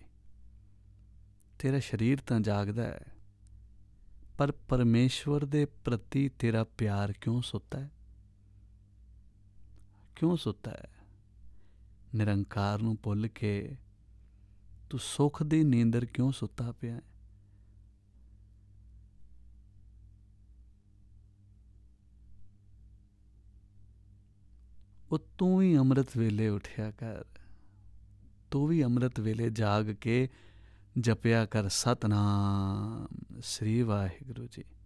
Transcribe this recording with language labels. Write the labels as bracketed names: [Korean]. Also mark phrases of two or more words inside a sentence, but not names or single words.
[Punjabi] ਤੇਰਾ ਸਰੀਰ ਤੋ ਜਾਗਦਾ ਹੈ, ਪਰ ਪਰਮੇਸ਼ਰ ਦੇ ਪ੍ਰਤੀ ਤੇਰਾ ਪਿਆਰ ਕਿਉਂ ਸੁੱਤਾ ਹੈ? ਕਿਉਂ ਸੁੱਤਾ ਹੈ? ਨਿਰੰਕਾਰ ਨੂੰ ਭੁੱਲ ਕੇ ਤੂੰ ਸੁਖ ਦੀ ਨੀਂਦਰ ਕਿਉਂ ਸੁੱਤਾ ਪਿਆ ਹੈ? ਉਹ ਤੂੰ ਵੀ ਅੰਮ੍ਰਿਤ ਵੇਲੇ ਉਠਿਆ ਕਰ, ਤੂੰ ਵੀ ਅੰਮ੍ਰਿਤ ਵੇਲੇ ਜਾਗ ਕੇ ਜਪਿਆ ਕਰ ਸਤਨਾਮ ਸ੍ਰੀ ਵਾਹਿਗੁਰੂ ਜੀ।